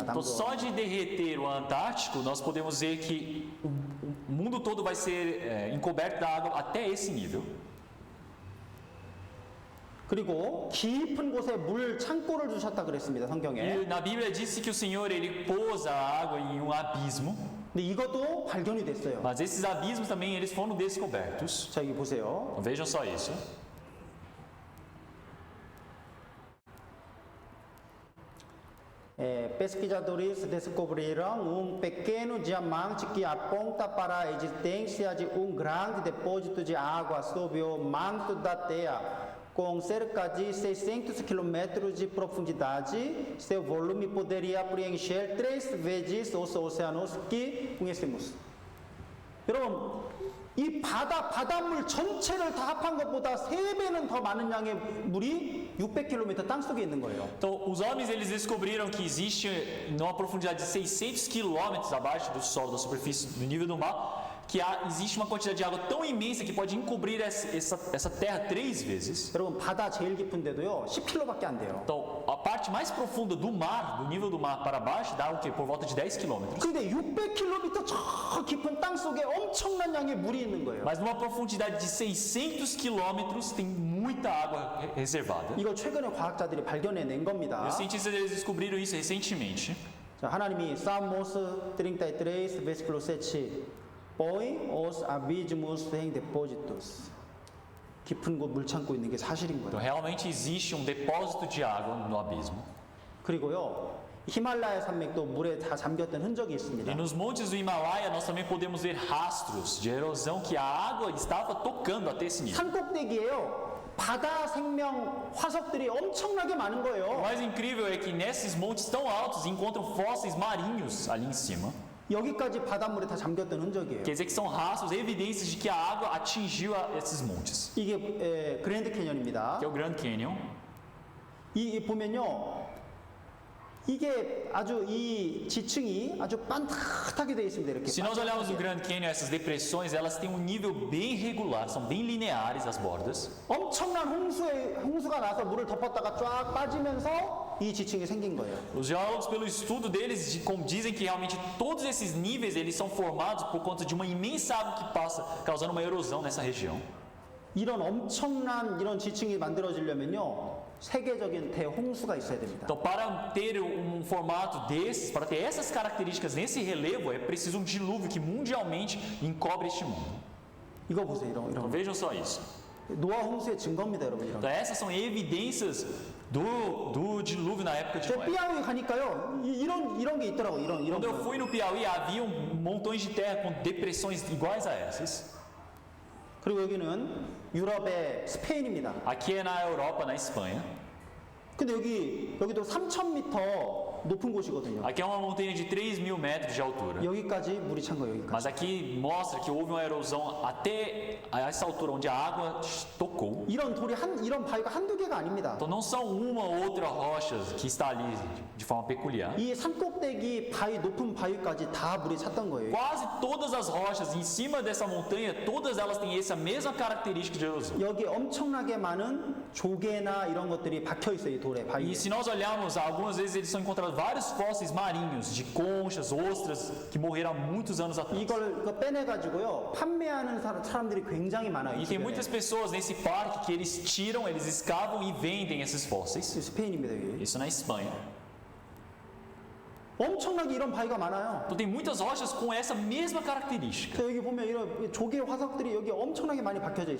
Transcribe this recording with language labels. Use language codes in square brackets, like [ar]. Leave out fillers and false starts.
[pt] Então, só de derreter o Antártico, nós podemos ver que o mundo todo vai ser encoberto da água até esse nível. [ko] 그리고 깊은 곳에 물 창고를 주셨다 그랬습니다. 성경에. [pt] E na Bíblia disse que o Senhor ele pôs a água em um abismo, [ko] 근데 이것도 발견이 됐어요. [pt] mas esses abismos também eles foram descobertos. [ko] 자, 여기 보세요. [pt] Então, vejam só isso. Pesquisadores descobriram pequeno diamante que aponta para a existência de grande depósito de água sob o manto da Terra, com cerca de 600 km de profundidade. Seu volume poderia preencher 3 vezes os oceanos que conhecemos. [ko] 여러분, 이 바닷물 전체를 다 합한 것보다 3배는 더 많은 양의 물이 600km 땅속에 있는 거예요. [pt] Então, os homens eles descobriram que existe numa profundidade de 600 quilômetros abaixo do solo, da superfície, do nível do mar, que existe uma quantidade de água tão imensa que pode encobrir essa terra 3 vezes. [ko] 여러분, 바다 제일 깊은데도요 10km밖에 안 돼요. [pt] Então, a parte mais profunda do mar, do nível do mar para baixo, dá o quê? Por volta de 10 quilômetros. [ko] 근데 600km 저 깊은 땅 속에 엄청난 양의 물이 있는 거예요. [pt] Mas numa profundidade de 600 quilômetros tem muita água reservada. [ko] 이걸 최근에 과학자들이 발견해낸 [pt] E [ko] 겁니다. [pt] os cientistas eles descobriram isso recentemente. [ko] 자, 하나님이 [pt] Salmos 33, versículo 7. Põe os abismos em depósitos. [ko] 깊은 곳 물 참고 있는 게 사실인 [pt] Então, [ko] 거예요. [pt] realmente existe um depósito de água no abismo. [ko] 그리고요, 히말라야 산맥도 물에 다 잠겼던 흔적이 [pt] E [ko] 있습니다. [pt] nos montes do Himalaia nós também podemos ver rastros de erosão que a água estava tocando até esse nível. [ko] 산 꼭대기에요, 바다 생명 화석들이 엄청나게 많은 [pt] O [ko] 거예요. [pt] mais incrível é que nesses montes tão altos encontram fósseis marinhos ali em cima. [ko] 여기까지 바닷물에 다 잠겼던 흔적이에요. [pt] Quer dizer que são rastros, evidências de que a água atingiu esses montes. [ko] 이게 그랜드 캐년입니다. [pt] Que é o Grand Canyon. [ko] 이 보면요, 이게 아주 이 지층이 아주 반듯하게 되어 있습니다. 이렇게. [pt] Se nós olharmos o Grand Canyon, essas depressões, elas têm um nível bem regular, são bem lineares as bordas. [ko] 엄청난 홍수가 나서 물을 덮었다가 쫙 빠지면서 이 지층이 생긴 거예요. [pt] Os geólogos, pelo estudo deles, dizem que realmente todos esses níveis eles são formados por conta de uma imensa água que passa, causando uma erosão nessa região. [ko] 이런 엄청난 이런 지층이 만들어지려면요, 세계적인 대홍수가 있어야 됩니다. [pt] Então, para ter formato desses, para ter essas características nesse relevo, é preciso um dilúvio que mundialmente encobre este mundo. [ko] 이거 보세요, [pt] Então, [ko] 이런. [pt] vejam só isso. [ko] 노아 홍수의 증거입니다, 여러분. 이런. [pt] Então, essas são evidências do dilúvio na época de [ko] 제 [pt] Noé. [ko] 삐아우에 가니까요, 이런 게 있더라고, 이런. [pt] Quando eu fui no Piauí, havia montões de terra com depressões iguais a essas. [ko] 그리고 여기는 유럽의 스페인입니다. [pt] Aqui é na Europa, na Espanha. [ko] 근데 여기도 3,000m 높은 곳이거든요. [pt] Aqui é uma montanha de 3.000 metros de altura. [ko] 여기까지 물이 찬 거예요, 여기까지. [pt] Mas aqui mostra que houve uma erosão até essa altura onde a água tocou. [ko] 이런 바위가 한두 개가 아닙니다. [pt] Então não são uma ou outra rocha que está ali de forma peculiar. [ko] 이 산꼭대기 높은 바위까지 다 물이 찼던 거예요. [pt] Quase todas as rochas em cima dessa montanha, todas elas têm essa mesma característica de erosão. [ko] 여기 엄청나게 많은 조개나 이런 것들이 박혀 있어요, 이 돌에, 바위에. [pt] E se nós olharmos, algumas vezes eles são encontrados vários fósseis marinhos de conchas, ostras que morreram há muitos anos atrás. [ko] 이거 빼내가지고요, 판매하는 사람들이 굉장히 많아요. 이 [pt] E tem [ko] 주변에. [pt] muitas pessoas nesse parque que eles tiram, eles escavam e vendem esses fósseis. [ko] 스페인입니다, 여기. [pt] Isso na Espanha. [ko] 엄청나게 이런 바위가 많아요. [pt] Então tem muitas rochas com essa mesma característica. [ko] 여기 보면 이런 조개 화석들이 여기 엄청나게 많이 박혀져 있어요.